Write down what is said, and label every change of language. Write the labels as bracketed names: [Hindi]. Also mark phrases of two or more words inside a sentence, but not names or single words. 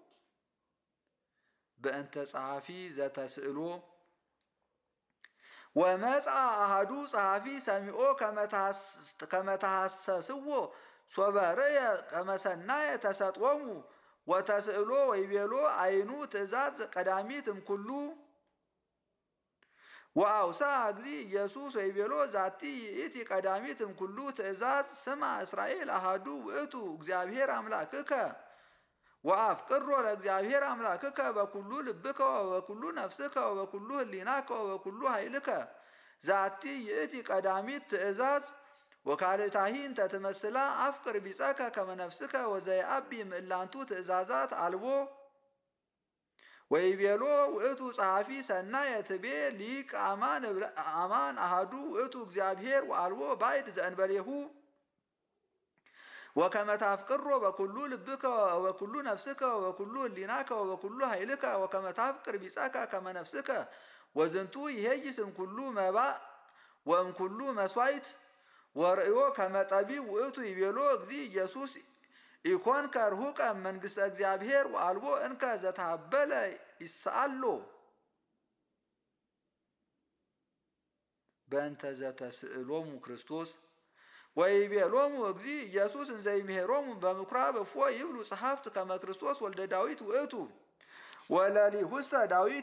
[Geez] በእንተ ጸሐፊ ዘተስእሎ ወመጽአ አሐዱ ጸሐፊ ሰሚዖ ከመ ተሐሰስዎ ሶበ ርእየ ከመ ሰናየ ተሰጥኦሙ ወተስእሎ ወይቤሎ አይኑ ትእዛዝ ቀዳሚት እምኩሉ ወአውሳ እግዚ ኢየሱስ ወይቤሎ ዛቲ ይእቲ ቀዳሚት እምኩሉ ትእዛዝ ስማ እስራኤል አሐዱ ውእቱ እግዚአብሔር አምላክከ ወአፍቅሮ ለእግዚአብሔር አምላክከ በኩሉ ልብከ ወበኩሉ ነፍስከ ወበኩሉ ህሊናከ ወበኩሉ ኃይልከ ዛቲ ይእቲ ቀዳሚት ትእዛዝ ወካልእታሂ እንተ ትመስላ አፍቅር ቢጸከ ከመ ነፍስከ ወዘየአቢ ምእላንቱ ትእዛዛት አልቦ ወይቤሎ ውእቱ ጸሐፊ ሰናየ ትቤ ሊቅ አማን አሐዱ ውእቱ እግዚአብሔር ወአልቦ ባዕድ ዘእንበሌሁ ወከመ ታፍቅሮ በኩሉ ልብከ ወበኩሉ ነፍስከ ወበኩሉ ህሊናከ ወበኩሉ ኃይልከ ወከመ ታፍቅር ቢጸከ ከመ ነፍስከ ወዝንቱ ይሄይስ እምኩሉ መባእ ወእምኩሉ መስዋዕት ወርእዮ ከመ ጠቢብ ውእቱ ይቤሎ እግዚ ኢየሱስ ኢኮንከ ርሁቀ መንግሥተ እግዚአብሔር ወአልቦ እንከ ዘተሃበለ ይስአሎ በእንተ ዘተስእሎሙ ክርስቶስ ወይቤሎሙ እግዚ ኢየሱስ እንዘ ይምሄሮሙ በምኵራብ እፎ ይብሉ ጸሐፍት ከመ ክርስቶስ ወልደ ዳዊት ውእቱ ወለሊሁሰ ዳዊት